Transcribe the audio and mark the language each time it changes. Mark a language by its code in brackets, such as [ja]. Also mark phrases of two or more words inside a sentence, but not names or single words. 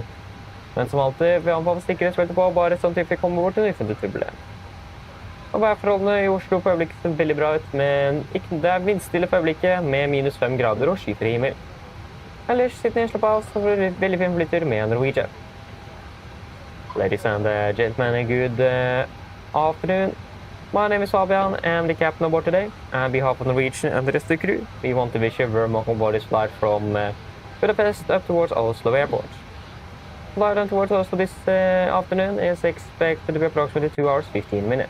[no] Men som alltid vil anbefale sikkerhetsfeltet på, bare sånn til vi kommer bort til en uforventet turbulens. Og værforholdene i Oslo på øyeblikket ser veldig bra ut, men det er vindstille på øyeblikket med -5 grader og skyfri himmel. Ellers sitter jeg slapp av, så får du veldig fin flytur med Norwegian. [en] Ladies and gentlemen, good afternoon. My name is Fabian, I'm the captain on board today. On behalf of Norwegian and the rest of the crew, we want to wish you a very welcome on this flight from Budapest up towards Oslo Airport. Flight on towards Oslo this afternoon is expected to be approximately 2 hours 15 minutes.